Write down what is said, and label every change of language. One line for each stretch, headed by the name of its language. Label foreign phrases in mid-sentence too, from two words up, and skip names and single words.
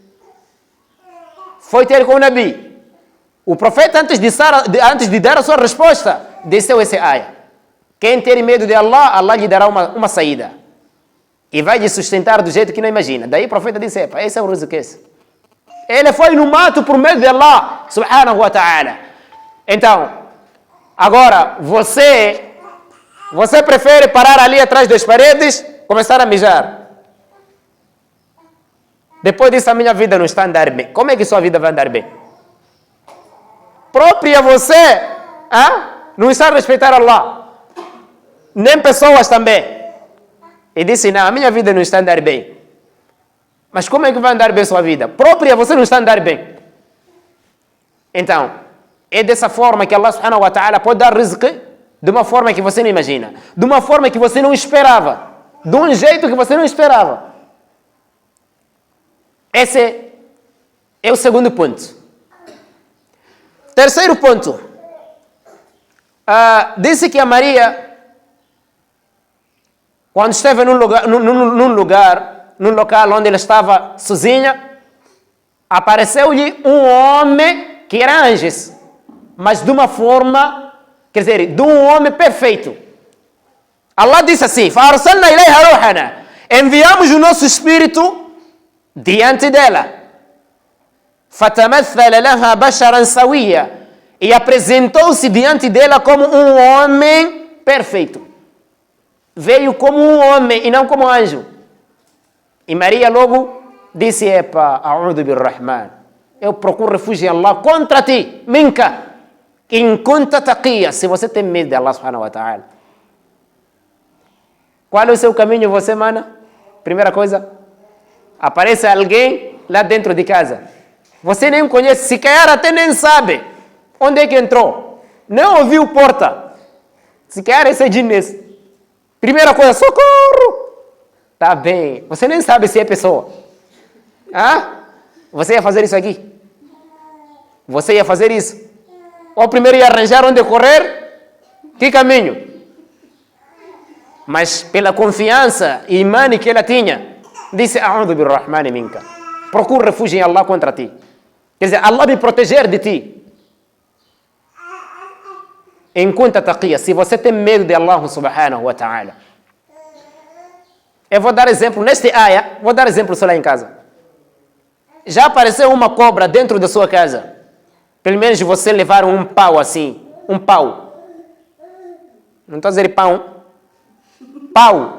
Portuguese: Foi ter com o Nabi. O profeta, antes de dar a sua resposta, desceu esse ayah. Quem ter medo de Allah, Allah lhe dará uma saída. E vai lhe sustentar do jeito que não imagina. Daí o profeta disse, esse é o rizq. Ele foi no mato por medo de Allah,
Arabic: سبحانه وتعالى.
Portuguese: Então, agora, você prefere parar ali atrás das paredes, começar a mijar. Depois disso, a minha vida não está a andar bem. Como é que sua vida vai andar bem? Própria você não está a respeitar Allah. Nem pessoas também. E disse, não, a minha vida não está a andar bem. Mas como é que vai andar bem sua vida? Própria você não está a andar bem. Então, é dessa forma que Allah
Arabic: سبحانه وتعالى
Portuguese: pode dar rizq de uma forma que você não imagina. De uma forma que você não esperava. De um jeito que você não esperava. Esse é o segundo ponto. Terceiro ponto. Disse que a Maria, quando esteve num local onde ela estava sozinha, apareceu-lhe um homem que era anjo, mas de uma forma, quer dizer, de um homem perfeito. Allah disse assim,
Arabic: فَأَرْسَلْنَا إِلَيْهَا رُوحَنَا.
Portuguese: Enviamos o nosso espírito diante dela.
Arabic: فَتَمَثَّلَ لَهَا بَشَرًا سَوِيًّا.
Portuguese: E apresentou-se diante dela como um homem perfeito. Veio como um homem e não como anjo. E Maria logo disse,
Arabic: أعوذ بالرحمن.
Portuguese: Eu procuro refúgio em Allah contra ti, minka.
Arabic: إن كنت تقيا.
Portuguese: Se você tem medo de Allah
Arabic: سبحانه وتعالى.
Portuguese: Qual é o seu caminho, você, mana? Primeira coisa, aparece alguém lá dentro de casa. Você nem conhece, se calhar até nem sabe onde é que entrou. Nem ouviu porta. Se calhar esse é jinnes. Primeira coisa, socorro! Tá bem. Você nem sabe se é pessoa. Você ia fazer isso aqui? Você ia fazer isso? Ou primeiro ia arranjar onde correr? Que caminho? Mas pela confiança e imã que ela tinha, disse:
Arabic: أعوذ بالرحمن منك.
Portuguese: Procura refúgio em Allah contra ti. Quer dizer, Allah me proteger de ti. Enquanto taqiyya, se você tem medo de Allah
Arabic: سبحانه وتعالى.
Portuguese: Eu vou dar exemplo, neste ayah, vou dar exemplo só lá em casa. Já apareceu uma cobra dentro da sua casa? Pelo menos você levar um pau assim, um pau. Não estou a dizer pão. Pau.